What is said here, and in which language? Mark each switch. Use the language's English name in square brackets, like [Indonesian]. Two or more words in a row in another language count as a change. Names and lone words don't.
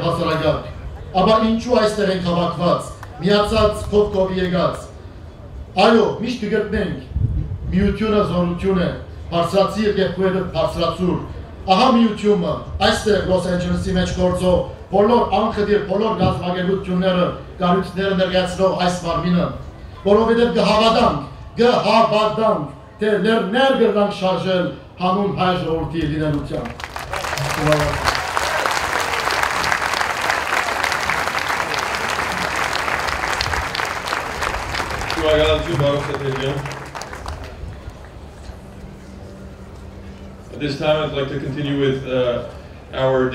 [Armenian] հասարակարգ, ապա ինչու այստեղ ենք հավաքված, միացած կողքով եկած։ Այո, միշտ կգտնենք միությունը զորություն է, բարձրացիր եւ քույրը բարձրացուր։ Ահա միությունը այստեղ Լոս Անջելեսի մեջ գործող բոլոր անխտիր բոլոր գազագերությունները, կառույցները ներկայացնող այս մարմինը, որովհետեւ կհավատանք, թե ներ կրնանք շարժել հանուն հայ ժողովրդի լինելության։ [English] At this time, I'd like to continue with our